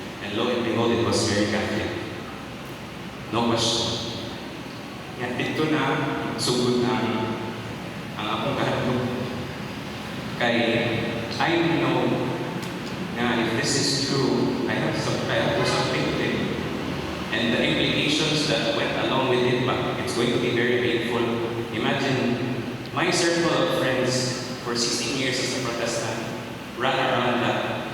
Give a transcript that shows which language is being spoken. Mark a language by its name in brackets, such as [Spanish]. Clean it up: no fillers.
[English] And lo and behold, it was very Catholic. No question. [Cebuano] Yan, dito na sugod ang akong kahadlok. [English] Kay, I know na if this is true, I have to something with it. And the implications that went along with it, it's going to be very painful. Imagine, my circle of friends for 16 years as a Protestant ran around that.